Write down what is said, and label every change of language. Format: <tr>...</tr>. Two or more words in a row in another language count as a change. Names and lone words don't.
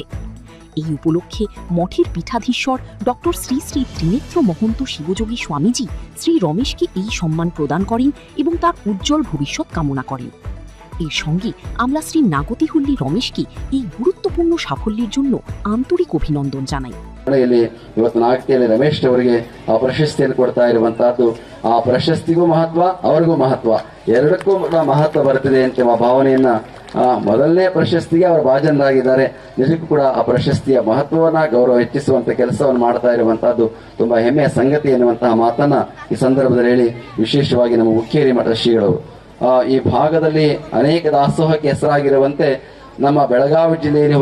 <bn>এই উপলক্ষে মঠের পীঠাধীশ্বর ডক্টর শ্রী শ্রী ত্রিনেত্র মহন্ত শিবযোগী স্বামীজি শ্রী রমেশকে এই সম্মান প্রদান করেন এবং তার উজ্জ্বল ভবিষ্যৎ কামনা করেন। এর সঙ্গে আমরা শ্রী নাগতিহল্লী রমেশকে এই গুরুত্বপূর্ণ সাফল্যের জন্য আন্তরিক অভিনন্দন জানাই।</bn> <kn>ಇವತ್ತು ನಾಗತಿಯಲ್ಲಿ ರಮೇಶ್ ಅವರಿಗೆ ಆ ಪ್ರಶಸ್ತಿಯನ್ನು ಕೊಡ್ತಾ ಇರುವಂತಹದ್ದು, ಆ ಪ್ರಶಸ್ತಿಗೂ ಮಹತ್ವ, ಅವರಿಗೂ ಮಹತ್ವ, ಎರಡಕ್ಕೂ ಮಹತ್ವ ಬರ್ತದೆ ಅಂತ ಭಾವನೆಯನ್ನ ಮೊದಲನೇ ಪ್ರಶಸ್ತಿಗೆ ಅವರು ಭಾಜನರಾಗಿದ್ದಾರೆ. ನಿಜಕ್ಕೂ ಕೂಡ ಆ ಪ್ರಶಸ್ತಿಯ ಮಹತ್ವವನ್ನ ಗೌರವ ಹೆಚ್ಚಿಸುವಂತ ಕೆಲಸವನ್ನು ಮಾಡ್ತಾ ಇರುವಂತಹದ್ದು ತುಂಬಾ ಹೆಮ್ಮೆಯ ಸಂಗತಿ ಎನ್ನುವಂತಹ ಮಾತನ್ನ ಈ ಸಂದರ್ಭದಲ್ಲಿ ಹೇಳಿ, ವಿಶೇಷವಾಗಿ ನಮ್ಮ ಹುಕ್ಕೇರಿ ಮಠ ಶ್ರೀಗಳವರು ಈ ಭಾಗದಲ್ಲಿ ಅನೇಕ ದಾಸೋಹಕ್ಕೆ ಹೆಸರಾಗಿರುವಂತೆ ನಮ್ಮ ಬೆಳಗಾವಿ ಜಿಲ್ಲೆಯಲ್ಲಿ</kn>